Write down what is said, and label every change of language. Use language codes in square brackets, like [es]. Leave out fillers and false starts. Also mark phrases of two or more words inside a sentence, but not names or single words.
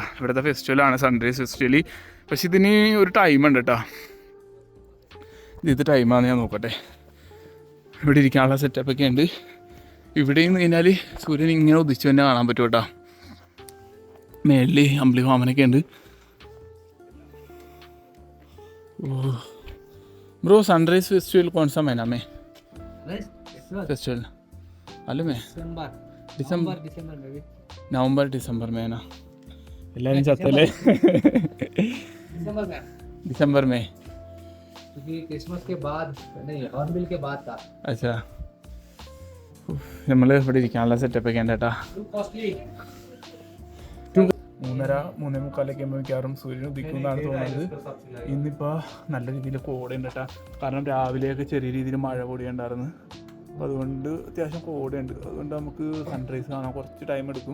[ml] ഇവിടുത്തെ ഫെസ്റ്റിവലാണ് [en] sunrise festival. [ml] പക്ഷെ ഇതിന് ഒരു ടൈമുണ്ട് കേട്ടോ. ഇത് ടൈമാണെന്ന് ഞാൻ നോക്കട്ടെ. ഇവിടെ ഇരിക്കാനുള്ള സെറ്റപ്പൊക്കെ ഉണ്ട്. ഇവിടെ നിന്ന് കഴിഞ്ഞാൽ സൂര്യൻ ഇങ്ങനെ ഉദിച്ചു തന്നെ കാണാൻ പറ്റും കേട്ടോ. മേളിൽ അമ്പിളി മാമനൊക്കെ ഉണ്ട്. [hi] ब्रो [en] sunrise festival [hi] कौन सा महीना में फेस्टिवल मालूम है? नवंबर दिसंबर में है ना. [ml] എല്ലാവരും ചത്തല്ലേ? [hi] दिसंबर में क्योंकि क्रिसमस के बाद नहीं हॉर्नबिल के बाद था. अच्छा. [ml] നമ്മൾ ഇവിടെ ഇരിക്കാനുള്ള സെറ്റപ്പൊക്കെ ഉണ്ട് കേട്ടാ. 3:45 മിക്കവാറും സൂര്യൻ ഉദിക്കുന്നതാണ് തോന്നുന്നത്. ഇന്നിപ്പോൾ നല്ല രീതിയിൽ കോടയുണ്ട് കേട്ടോ. കാരണം രാവിലെയൊക്കെ ചെറിയ രീതിയിൽ മഴ പൊടിയുണ്ടായിരുന്നു. അപ്പോൾ അതുകൊണ്ട് അത്യാവശ്യം കോടയുണ്ട്. അതുകൊണ്ട് നമുക്ക് സൺറൈസ് കാണാൻ കുറച്ച് ടൈം എടുക്കും.